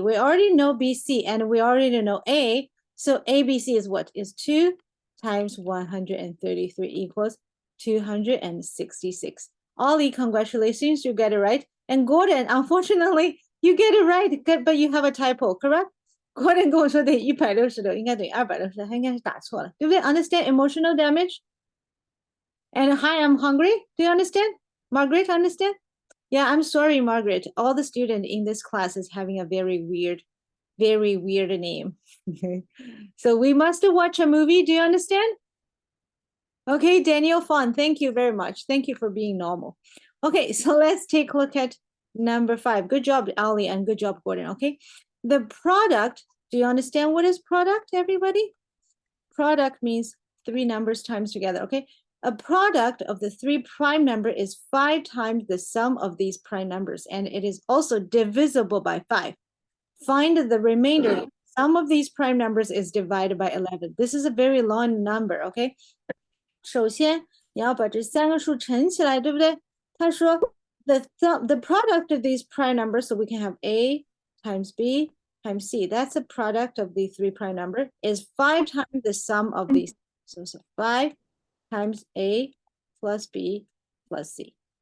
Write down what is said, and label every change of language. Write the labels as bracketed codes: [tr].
[en] We already know BC and we already know A. So ABC is what? Is 2 times 133 equals 266. Ollie, congratulations, you get it right. And Gordon, unfortunately, you get it right, but you have a typo, correct? [zh] Gordon 跟我说等于166，应该等于266，他应该是打错了，对不对 ？ [en] Understand emotional damage? And hi, I'm hungry. Do you understand? Margaret, understand? Yeah, I'm sorry, Margaret. All the student in this class is having a very weird name. So we must watch a movie. Do you understand? Okay, Daniel Fon, thank you very much. Thank you for being normal. Okay, so let's take a look at number 5. Good job, Ali, and good job, Gordon. Okay, the product, do you understand what is product, everybody? Product means 3 numbers times together, okay? A product of the 3 prime number is 5 times the sum of these prime numbers, and it is also divisible by 5. Find the remainder. Sum of these prime numbers is divided by 11. This is a very long number, okay? [zh] 首先，你要把这3个数乘起来，对不对？他说 [en] the product of these prime numbers, so we can have A times B times C. That's the product of the 3 prime number is 5 times the sum of these. So it's 5 times A plus B plus C.